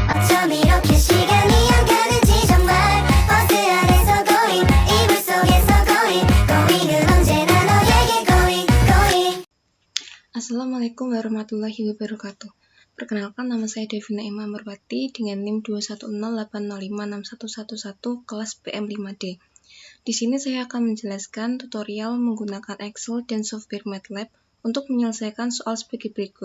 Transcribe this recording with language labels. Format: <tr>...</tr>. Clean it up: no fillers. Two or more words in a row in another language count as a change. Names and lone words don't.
<ko>좀 이렇게 시간이 안 가는지 정말 버스 안에서 going 이불 속에서 going 은 언제나 너에게 going.</ko> <ar>السلام عليكم ورحمة الله وبركاته.</ar> <id>Perkenalkan, nama saya Devina Ima Merwati dengan NIM 21080561111 kelas PM5D. Di sini saya akan menjelaskan tutorial menggunakan Excel dan software MATLAB untuk menyelesaikan soal sebagai berikut.</id>